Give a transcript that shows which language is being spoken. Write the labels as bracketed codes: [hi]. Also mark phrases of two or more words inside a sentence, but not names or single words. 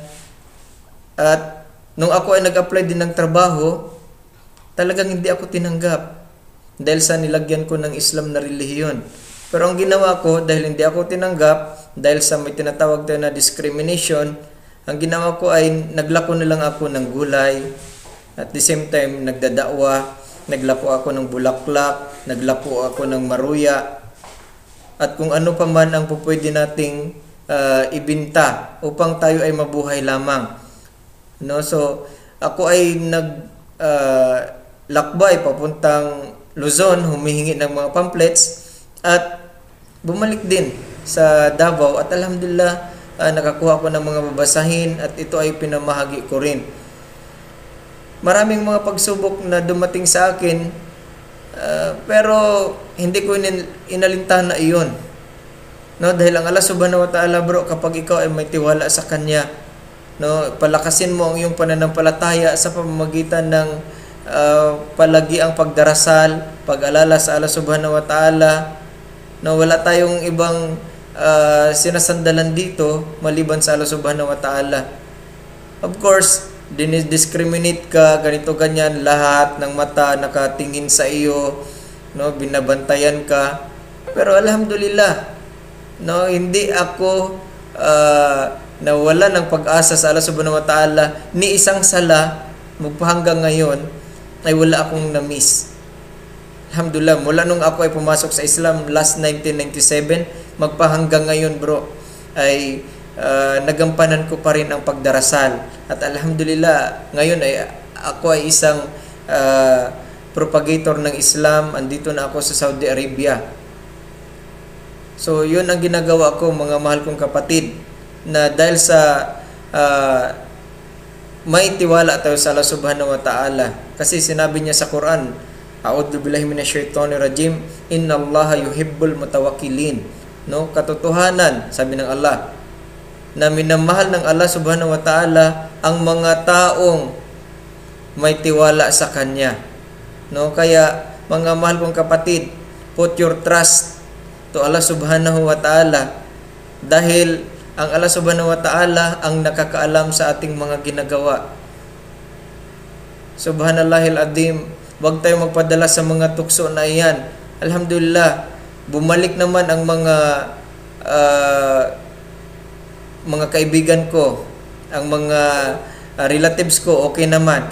[tl] At nung ako ay nag-apply din ng trabaho, talagang hindi ako tinanggap dahil sa nilagyan ko ng Islam na relihiyon. Pero ang ginawa ko, dahil hindi ako tinanggap, dahil sa may tinatawag tayo na discrimination, ang ginawa ko ay naglako na lang ako ng gulay. [en] At the same time, [tl] nagdadakwa, naglako ako ng bulaklak, naglako ako ng maruya. At kung ano pa man ang pupwede nating ibinta upang tayo ay mabuhay lamang. No? So, ako ay lakbay papuntang Luzon, humihingi ng mga pamphlets at bumalik din sa Davao at alhamdulillah nakakuha ko ng mga babasahin at ito ay pinamahagi ko rin. Maraming mga pagsubok na dumating sa akin pero hindi ko inalintahan na iyon. No, dahil ang [ar] الله سبحانه وتعالى, [tl] bro, kapag ikaw ay may tiwala sa Kanya, no, palakasin mo ang iyong pananampalataya sa pamamagitan ng palagi ang pagdarasal, pag-alala sa [ar] الله سبحانه وتعالى. [tl] No, wala tayong ibang sinasandalan dito maliban sa [ar] الله سبحانه وتعالى. [en] Of course, [tl] dinidiscriminate ka, ganito ganyan, lahat ng mata nakatingin sa iyo, no, binabantayan ka. Pero alhamdulillah, No, hindi ako nawala ng pag-asa sa [ar] الله سبحانه وتعالى. [tl] Ni isang sala magpahanggang ngayon ay wala akong na-miss. Alhamdulillah, mula nung ako ay pumasok sa Islam last 1997, magpahanggang ngayon bro, ay nagampanan ko pa rin ang pagdarasal. At alhamdulillah, ngayon ay ako ay isang propagator ng Islam. Andito na ako sa Saudi Arabia. So, yun ang ginagawa ko, mga mahal kong kapatid, na dahil sa may tiwala tayo sa [ar] الله سبحانه وتعالى. [tl] Kasi sinabi niya sa Quran, [ar] أعوذ بالله من الشيطان الرجيم، إن الله يحب المتوكلين. [tl] No, katotohanan, sabi ng Allah, na minamahal ng [ar] الله سبحانه وتعالى [tl] ang mga taong may tiwala sa Kanya. No, kaya mga mahal kong kapatid, [en] put your trust to Allah [ar] سبحانه وتعالى, [tl] dahil ang [ar] الله سبحانه وتعالى [tl] ang nakakaalam sa ating mga ginagawa. [ar] سبحان الله العظيم, [tl] huwag tayo magpadala sa mga tukso na iyan. Alhamdulillah, bumalik naman ang mga kaibigan ko, ang mga relatives ko, okay naman.